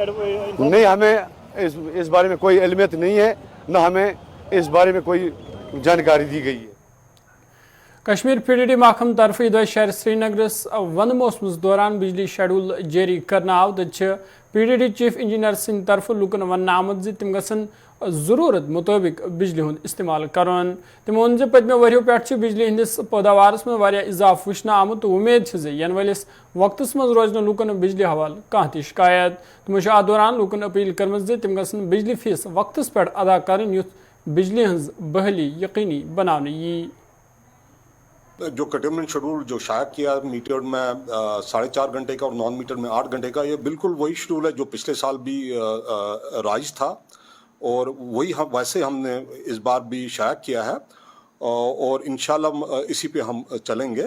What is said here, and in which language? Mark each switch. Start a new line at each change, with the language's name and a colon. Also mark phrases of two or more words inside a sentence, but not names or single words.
Hindi: नहीं, हमें इस बारे में कोई इल्मियत नहीं है, न हमें इस बारे में कोई जानकारी दी गई है।
Kashmiri: कश्मीर PDD महकम तरफ इधर शहर श्रीनगरस वन मौसम दौरान बिजली शेड्यूल जारी करना आव तो PDD चीफ इंजीनियर सिंह तरफ लुकन वन आमद ज तिम गसन जरूरत मुताबिक बिजली हुंद इस्तेमाल करन। तिम वोन ज पतमे वरियो पेठ बिजली हंदिस पैदावारस में वारिया इजाफ वुचन आमुत तो उम्मीद ज यन वलिस वक्तस मज रोज लुकन बिजली हवाल कहां ति शिकायत। तिमो अत दौरान लुकन अपील करम ज तिम गसन बिजली फीस वक्तस पे अदा करन युथ बिजली हंज बहली यकीनी बनाने यी।
Hindi: जो कर्टेलमेंट शेड्यूल जो शाया किया मीटर में 4.5 घंटे का और
English: non meter
Hindi: में 8 घंटे का, ये बिल्कुल वही शेड्यूल है जो पिछले साल भी राइज था और वही हम वैसे हमने इस बार भी शाया किया है और इंशाल्लाह इसी पे हम चलेंगे।